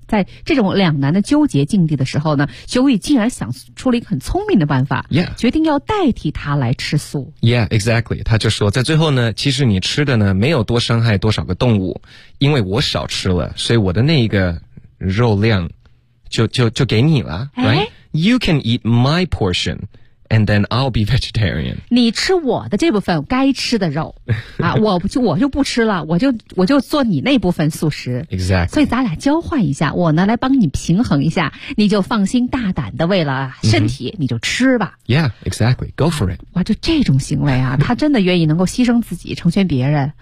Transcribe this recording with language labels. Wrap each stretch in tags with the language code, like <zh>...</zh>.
<zh>在这种两难的纠结境地的时候呢，修伟竟然想出了一个很聪明的办法、 yeah. 决定要代替她来吃素。</zh> <en>Yeah, exactly.</en> <zh>她就说在最后呢，其实你吃的呢没有多伤害多少个动物。因为我少吃了，所以我的那一个肉量就给你了、哎、</zh> <en>right? You can eat my portion and then I'll be vegetarian.</en> <zh>你吃我的这部分该吃的肉啊，我就不吃了，我就做你那部分素食。</zh> <en>Exactly.</en> <zh>所以咱俩交换一下，我呢来帮你平衡一下，你就放心大胆的为了身体、mm-hmm. 你就吃吧。</zh> <en>Yeah, exactly. Go for it.</en> <zh>哇，就这种行为啊，他真的愿意能够牺牲自己成全别人。</zh>